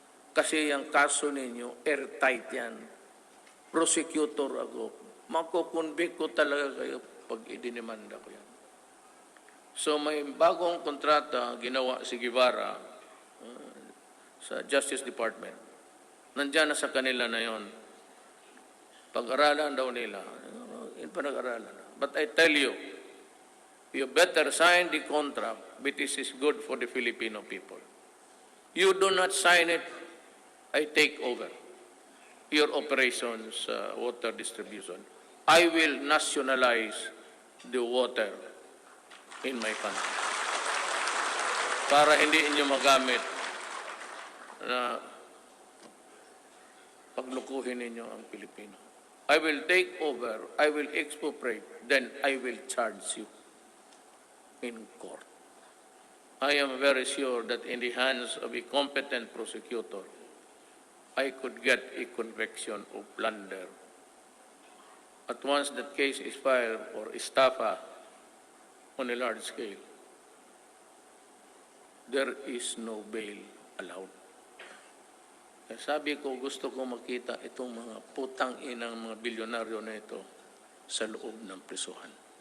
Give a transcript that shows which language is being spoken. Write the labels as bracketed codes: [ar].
[tl] Kasi yung kaso ninyo, airtight yan. Prosecutor ako. Makukonvict ko talaga kayo pag idinimanda ko yan. So may bagong kontrata ginawa si Guevara sa Justice Department. Nandiyan na sa kanila na yon. Pag-aralan daw nila. Panag-aralan. [en] But I tell you, you better sign the contract because it's good for the Filipino people. You do not sign it, I take over your operations, water distribution. I will nationalize the water in my country. [tl] Para hindi inyo magamit na paglukuhin ninyo ang Pilipino. [en] I will take over, I will expropriate, then I will charge you in court. I am very sure that in the hands of a competent prosecutor, I could get a conviction of plunder. At once that case is filed for estafa on a large scale, there is no bail allowed. [tl] Kaya sabi ko, gusto ko makita itong mga putang inang mga bilyonaryo na ito sa loob ng prisuhan.